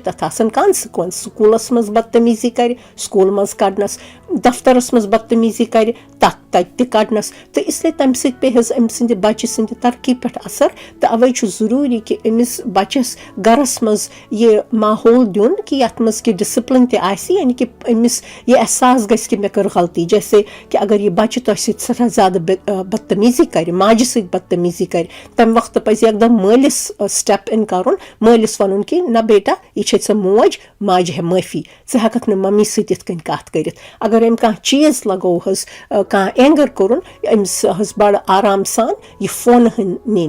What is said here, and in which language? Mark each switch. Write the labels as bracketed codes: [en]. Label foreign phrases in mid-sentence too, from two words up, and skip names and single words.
[ks] تَتھ آسان کانسِکوینس سکوٗلَس منٛز بدتمیٖزی کَرِ سکوٗل منٛز کَڑنَس دفترَس منٛز بدتمیٖزی کَرِ تَتہِ تہِ کَڑنَس تہٕ اِسلیے تَمہِ سۭتۍ پیٚیہِ حظ أمۍ سٕنٛدِ بَچہِ سٕنٛدِ ترقی پٮ۪ٹھ اَثر تہٕ اَوَے چھُ ضروٗری کہِ أمِس بَچَس گَرَس منٛز یہِ ماحول دیُن کہِ یَتھ منٛز کہِ ڈِسپلِن تہِ آسہِ یعنی کہِ أمِس یہِ احساس گژھِ کہِ مےٚ کٔر غلطی جیسے کہِ اگر یہِ بَچہِ تۄہہِ سۭتۍ سٮ۪ٹھاہ زیادٕ بدتمیٖزی کَرِ ماجہِ سۭتۍ بدتمیٖزی کَرِ تَمہِ وقتہٕ پَزِ یکدم مٲلِس [en] step in [ks] کَرُن مٲلِس وَنُن کہِ نہ بیٹا یہِ چھے ژےٚ موج ماجہِ ہےٚ معٲفی ژٕ ہٮ۪کَکھ نہٕ ممی سۭتۍ یِتھ کٔنۍ کَتھ کٔرِتھ اگر أمۍ کانٛہہ چیٖز لگوو حظ کانٛہہ اینٛگر کوٚرُن أمِس حظ بَڑٕ آرام سان یہِ فونہٕ ہٕنۍ